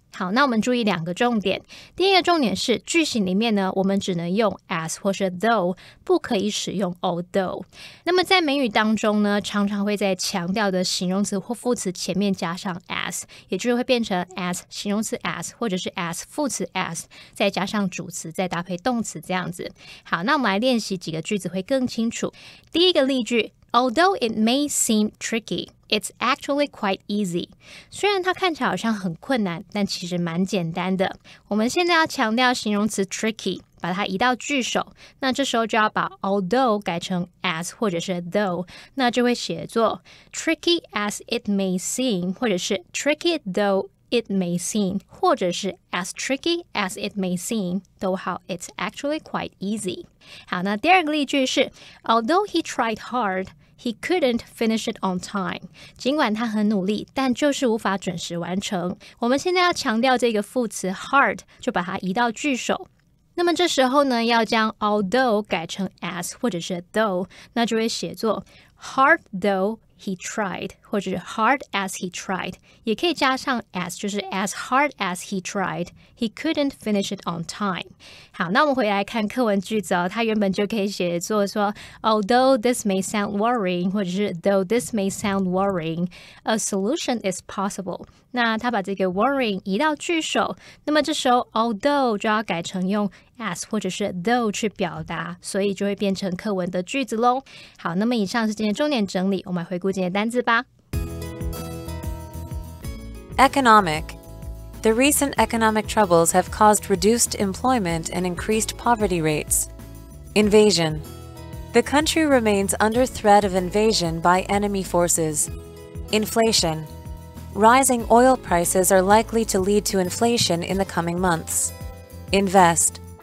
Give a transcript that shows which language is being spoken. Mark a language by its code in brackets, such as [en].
[zh] 好，那我们注意两个重点。第一个重点是句型里面呢，我们只能用 as 或是 though， 不可以使用 although。那么在美语当中呢，常常会在强调的形容词或副词前面加上 as， 也就是会变成 as 形容词 as 或者是 as 副词 as， 再加上主词，再搭配动词这样子。好，那我们来练习几个句子会更清楚。第一个例句 [en] Although it may seem tricky, it's actually quite easy. [zh] 虽然它看起来好像很困难，但其实蛮简单的。我们现在要强调形容词 tricky， 把它移到句首，那这时候就要把 although 改成 as 或者是 though， 那就会写作 [en] tricky as it may seem， [zh] 或者是 [en] tricky though it may seem， [zh] 或者是 [en] as tricky as it may seem， [zh] 都好 [en] it's actually quite easy。 [zh] 好，那第二个例句是 [en] Although he tried hard, he couldn't finish it on time. [zh] 尽管他很努力，但就是无法准时完成。我们现在要强调这个副词 hard， 就把它移到句首。那么这时候呢，要将 although 改成 as 或者是 though， 那就会写作 [en] hard though he tried， [zh] 或者是 [en] hard as he tried， [zh] 也可以加上 as， 就是 [en] as hard as he tried, he couldn't finish it on time。 [zh] 好，那我们回来看课文句子哦，它原本就可以写作说 [en] although this may sound worrying， [zh] 或者是 [en] though this may sound worrying, a solution is possible。 [zh] 那他把这个 worrying 移到句首，那么这时候 although 就要改成用 as 或者是 though 去表达，所以就会变成课文的句子咯。好，那么以上是今天重点整理，我们来回顾今天的单字吧。 [en] Economic. The recent economic troubles have caused reduced employment and increased poverty rates. Invasion. The country remains under threat of invasion by enemy forces. Inflation. Rising oil prices are likely to lead to inflation in the coming months. Invest.